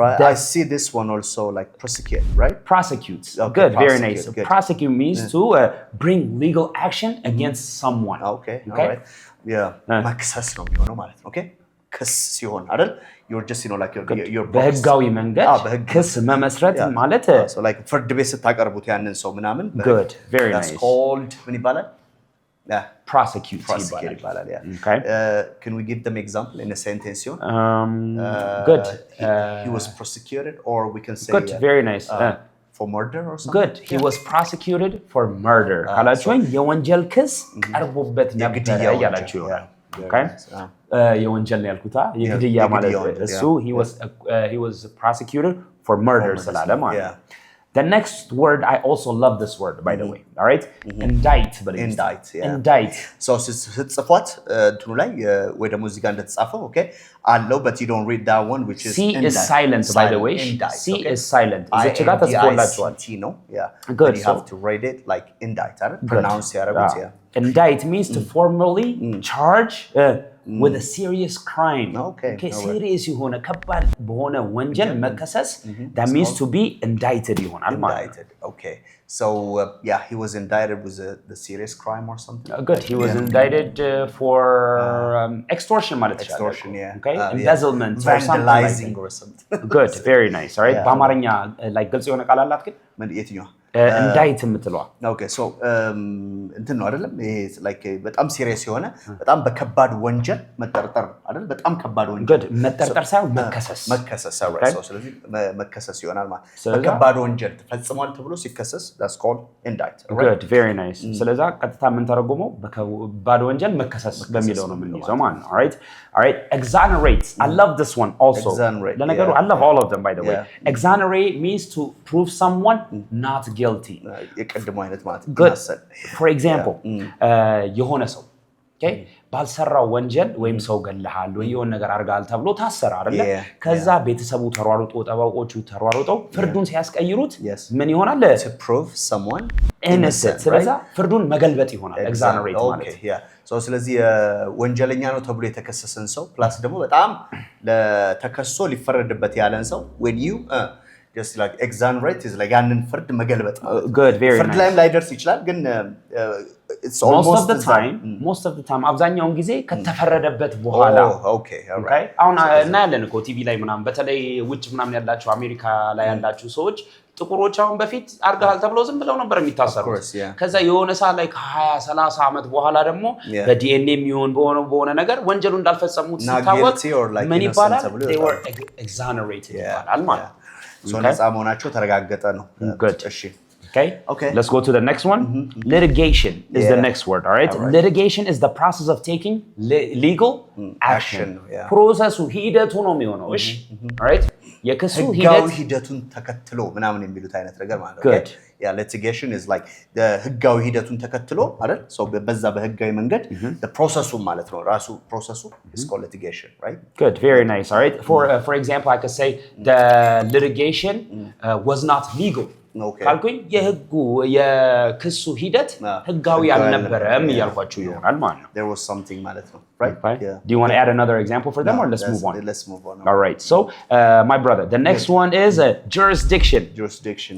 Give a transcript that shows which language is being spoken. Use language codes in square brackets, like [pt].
[en] I see this one also like prosecute right prosecute good very nice prosecute means to bring legal action against someone okay all right [am] መክሰስ ነው የሚሆነው ማለት ነው [en] okay [am] ክስ ሲሆን አይደል [en] you're just you know like your [am] በህጋዊ መንገድ ክስ መመስረት ማለት [en] so like [am] ፍርድ ቤት ስታቀርቡት ያንን ሰው ምናምን [en] good very nice that's called [am] ምን ይባላል [en] prosecute [am] ይባላል [en] okay can we give them example in a sentence good he was prosecuted or we can say good very nice for murder or something good he was prosecuted for murder [am] ካላችሁኝ የወንጀል ክስ ቀርቦበት ነበር ያላችሁ [en] okay [am] የወንጀል ያልኩታ የግድያ ማለት እሱ [en] he was prosecuted for murder ስላለ ማለት The next word, I also love this word, by the way. All right? Indict. Indict. So, [am] ስትጽፏት እንትኑ ላይ ወይ ደግሞ እዚህ ጋር እንደተጻፈው okay አለው [en] but you don't read that one which is C is silent by the way. C is silent. [am] እዚህ ጋር ተጽፎላችኋል. [en] T ነው. Yeah. Good. You have to read it like indict. Pronounce [am] ያረጉት [en] indict means to formally charge with a serious crime. Okay, [am] serious የሆነ ከባድ በሆነ ወንጀል መከሰስ [en] that means to be indicted [am] ይሆናል ማለት ነው. [en] Okay. So yeah, he was indicted with the serious crime or something. Good. He was indicted for extortion [am] ማለት ይችላል. [en] Extortion, yeah. Okay. Embezzlement or vandalizing or something. Good. Very nice. All right. [am] በአማርኛ like ግልጽ የሆነ ቃል አላት ግን ምን የትኛው እንዳይት የምትለዋ ኦኬ ሶ እንትን ነው አይደለም ይሄ ላይክ በጣም ሲሪየስ የሆነ በጣም በከባድ ወንጀል መጠርጠር አይደል በጣም ከባድ ወንጀል good መጠርጠር ሳይሆን መከሰስ [en] right so [am] ስለዚህ መከሰስ ይሆናል ማለት በከባድ ወንጀል ተፈጽሟል ተብሎ ሲከሰስ [en] that's called indict [am] good very nice ስለዚህ ቀጥታ ምን ተረጎመው በከባድ ወንጀል መከሰስ በሚለው ነው የምንይዘው ማለት ነው all right exonerate I love this one also ለነገሩ I love all of them by the way exonerate means to prove someone not guilty. የቀድሞ አይነት ማለት good for example የሆነ ሰው okay ባልሰራው ወንጀል ወይም ሰው ገለሃል ወይ የሆነ ነገር አርጋል ተብሎ ታሰረ አይደል ከዛ ቤተሰቡ ተሯሩጦ ጠባቆቹ ተሯሩጦ ፍርዱን ሲያስቀይሩት ምን ይሆናል [en] to prove someone [am] innocent ስለዚህ ፍርዱን መገልበጥ ይሆናል exonerate ማለት so ስለዚህ ወንጀለኛ ነው ተብሎ የተከሰሰን ሰው ፕላስ ደግሞ በጣም ለተከሶ ሊፈረድበት ያለን ሰው [en] when you just like exonerate is like [am] ያንን ፍርድ መገልበጥ [en] good very nice [am] ፍርድ ላይም ላይደርስ ይችላል ግን [en] it's almost most of the time [am] አብዛኛውን ጊዜ ከተፈረደበት በኋላ [en] okay [am] አሁን እናያለን እኮ ቲቪ ላይ ምናምን በተለይ ውጭ ምናምን ያላችሁ አሜሪካ ላይ ያላችሁ ሰዎች ጥቁሮች አሁን በፊት አርጋል ተብሎ ዝም ብለው ነበር የሚታሰሩት ከዛ የሆነ ሰዓት ላይ ከ20 30 አመት በኋላ ደግሞ በዲኤንኤ የሚሆን በሆነ ነገር ወንጀሉ እንዳልፈጸሙት ሲታወቅ ምን ይባላል [en] they were exonerated [am] ይባላል ማለት so ነፃ መሆናቸው ተረጋገጠ ነው እሺ [en] Okay. Let's go to the next one. Litigation is the next word, all right? Litigation is the process of taking legal action. [am] Process ሂደቱ ነው የሚሆነው እሺ all right? የክሱ ሂደቱን ተከትሎ ምናምን የሚሉት አይነት ነገር ማለት ነው [en] yeah litigation is like the [am] ህጋዊ ሂደቱን ተከትሎ አይደል so በዛ በህጋዊ መንገድ [en] the process ማለት ነው ራሱ process is called litigation right good very nice all right for example I could say the litigation was not legal [am] ካልኩኝ የህጉ የክሱ ሂደት ህጋዊ አልነበረም ይያልኳችሁ ይሆናል ማለት ነው [en] there was something ማለት ነው right do you want to add another example for them or let's move on all right so my brother the next one is jurisdiction